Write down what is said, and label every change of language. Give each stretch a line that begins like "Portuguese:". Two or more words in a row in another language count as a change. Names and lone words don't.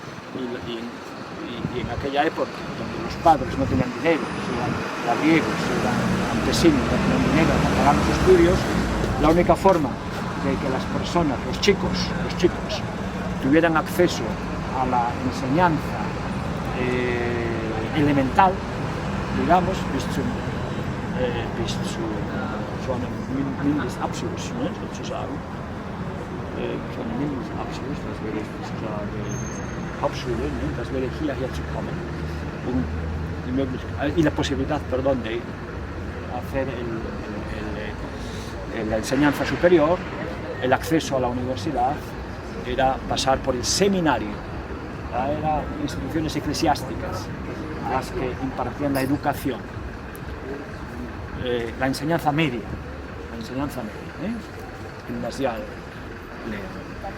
Spanish: Y en aquella época, donde los padres no tenían dinero, eran labriegos, eran campesinos, no tenían dinero para pagar los estudios, la única forma de que las personas, los chicos, tuvieran acceso a la enseñanza elemental, digamos,
German: bis zu so einem Mindestabschluss, ne, sozusagen, so einem Mindestabschluss, das wäre sozusagen Hauptschule, ne, das wäre hierher zu kommen,
Spanish: y la posibilidad, perdón, de hacer la enseñanza superior, el acceso a la universidad, era pasar por el seminario. Eran instituciones eclesiásticas las que impartían la educación, la enseñanza media, gimnasial, ¿no?